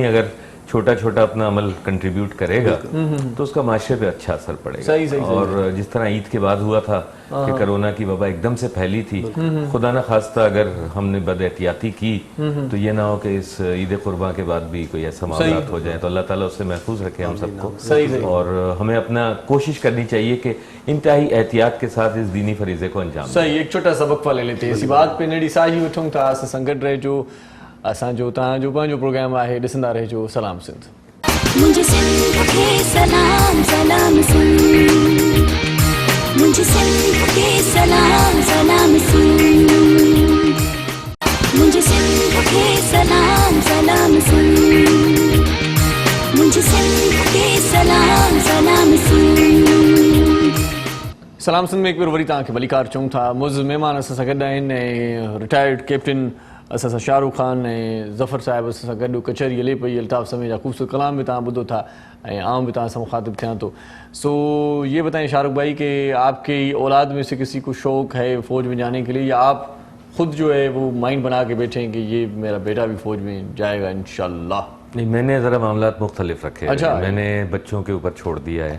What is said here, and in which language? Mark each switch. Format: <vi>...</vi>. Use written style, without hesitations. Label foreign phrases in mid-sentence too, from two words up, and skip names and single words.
<ur>اگر چھوٹا چھوٹا اپنا عمل کنٹریبیوٹ کرے گا تو اس کا معاشرے پہ اچھا اثر پڑے گا اور جس طرح عید کے بعد ہوا تھا کہ کورونا کی وبا ایک دم سے پھیلی تھی خدا نہ خواستہ اگر ہم نے بد احتیاطی کی تو یہ نہ ہو کہ اس عید قربان کے بعد بھی کوئی ایسا معاملہ ہو جائے تو اللہ تعالیٰ اس سے محفوظ رکھے ہم سب کو اور ہمیں اپنا کوشش کرنی چاہیے کہ انتہائی احتیاط کے ساتھ اس دینی فریضے کو انجام صحیح ایک چھوٹا سبق لے لیتے ہیں اسی بات پے</ur> <sd>नेड़ी साही वठूं था असां सां गॾु रहिजो असांजो तव्हांजो पंहिंजो प्रोग्राम आहे ॾिसंदा रहिजो सलाम सिंध</sd> <ur>مجھے سندھ کے سلام سلام سندھ مجھے سندھ کے سلام سلام سندھ مجھے سندھ کے سلام سلام سندھ مجھے سندھ کے سلام سلام سندھ</ur> <sd>सलाम सिंध में एक बार वरी तव्हांखे भलीकार चऊं था मुज़ महिमान असां सां गॾु आहिनि ऐं</sd> <en>retired captain</en> <sd>असां सां शाहरुख खान ऐं ज़फ़र साहिब असां सां गॾु कचहरी हले पई अल्ताफ़ समें जा ख़ूबसूरत कलाम भी तव्हां ॿुधो था ऐं आऊं भी तव्हां सां मुखातिब थियां तो</sd> <ur>سو یہ بتائیں شاہ رخ بھائی کہ آپ کی اولاد میں سے کسی کو شوق ہے فوج میں جانے کے لیے یا آپ خود جو ہے وہ مائنڈ بنا کے بیٹھے ہیں کہ یہ میرا بیٹا بھی فوج میں جائے گا ان شاء اللہ نہیں میں نے ذرا معاملہ مختلف رکھے अच्छा میں نے بچوں کے اوپر چھوڑ دیا ہے</ur>